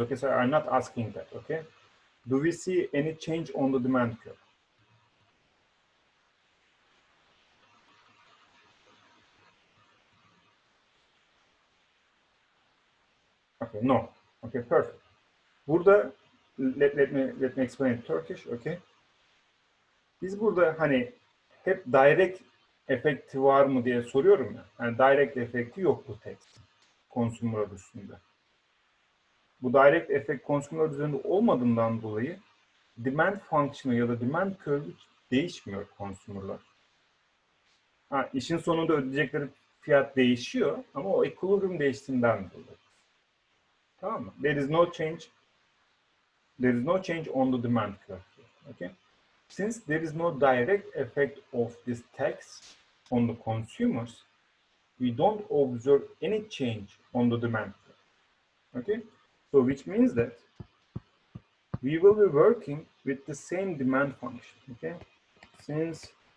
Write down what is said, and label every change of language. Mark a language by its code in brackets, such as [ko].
[en] Okay, so I'm not asking that. Okay, do we see any change on the demand curve? Okay, no. Okay, perfect. [tr] Burada [en] let me explain in Turkish. Okay. [tr] Biz burada hani hep direct efekti var mı diye soruyorum ya. Yani direct efekti yok bu text consumer üstünde. Bu direct efekt consumer üzerinde olmadığından dolayı demand function'ı ya da demand curve'ü değişmiyor consumer'lar. Ha, işin sonunda ödeyecekleri fiyat değişiyor ama o equilibrium değiştiğinden dolayı. Tamam mı? [en] There is no change. There is no change on the demand curve. Okay? Since there is no direct effect of this tax on the consumers, we don't observe any change on the demand curve. Okay? So which means that we will be working with the same demand function. Okay? Since